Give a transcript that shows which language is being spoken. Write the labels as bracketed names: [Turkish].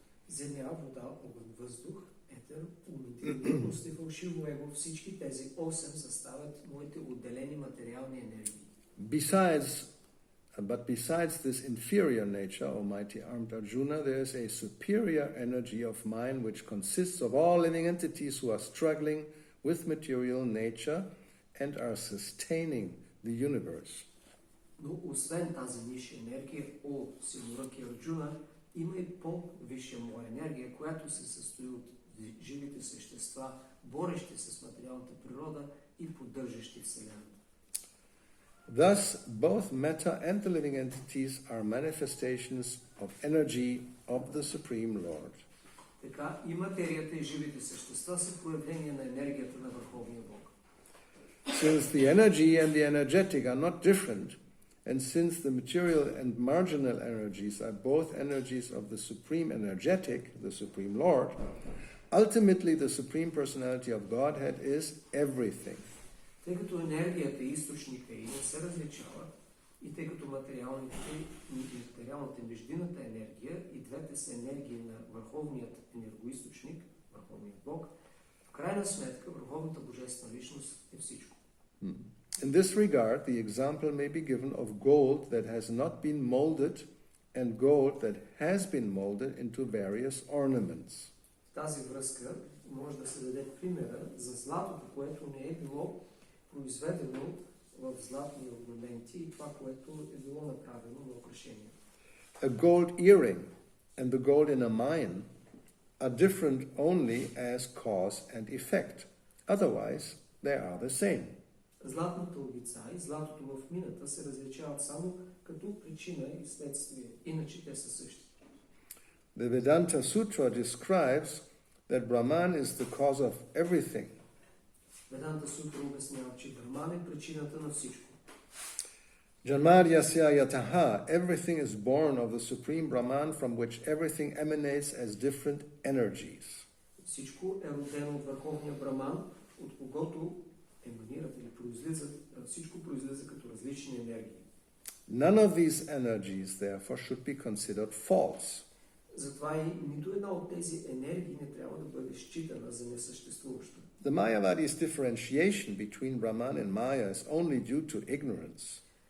[Bulgarian] Земя, вода, огън, въздух, етер, интелигентност и фалшиво его, всички тези 8 съставят моите отделени материални енергии. [English] But besides this inferior nature, O mighty armed Arjuna, there is a superior energy of mine which consists of all living entities who are struggling with material nature and are sustaining the universe. [Bulgarian] Но освен тази ниша енергия, о силноръки Арджуна, има и по-висша моя енергия, която се състои от живите същества, борещи с материалната природа и поддържащи Вселената. [English] Thus, both matter and the living entities are manifestations of energy of the Supreme Lord. [Bulgarian] Така и материята и живите същества са проявления на енергията на Върховния Бог. [English] Since the energy and the energetic are not different, and since the material and marginal energies are both energies of the Supreme Energetic, the Supreme Lord, ultimately the Supreme Personality of Godhead is everything. [Bulgarian] Тъй като енергията и източника и не се различават, и тъй като материалната междинната енергия и двете са енергии на върховният енергоизточник, върховният Бог, в крайна сметка върховната божествена личност е всичко. [English] In this regard, the example may be given of gold that has not been molded and gold that has been molded into various ornaments. [Bulgarian] В тази връзка може да се даде примера за златото, което не е било произведено в златни орнаменти и това, което е било направено на украшение. [English] A gold earring and the gold in a mine are different only as cause and effect. Otherwise, they are the same. [Bulgarian] Златната обица и златото в мината се различават само като причина и следствие. Иначе те са същи. [English] The Vedanta Sutra describes that Brahman is the cause of everything. [Bulgarian] Веданта Сутра обяснява, че Брахман е причината на всичко. [Sanskrit] Janmadyasya yataha, [English] everything is born of the Supreme Brahman from which everything emanates as different energies. [Bulgarian] Всичко е родено от върховния Брахман, от когото еманират или произлизат, всичко произлиза като различни енергии. [English] None of these energies, therefore, should be considered false. [Bulgarian] Затова и нито една от тези енергии не трябва да бъде считана за несъществуваща. [English] The Mayavadi's differentiation between Brahman and Maya is only due to ignorance.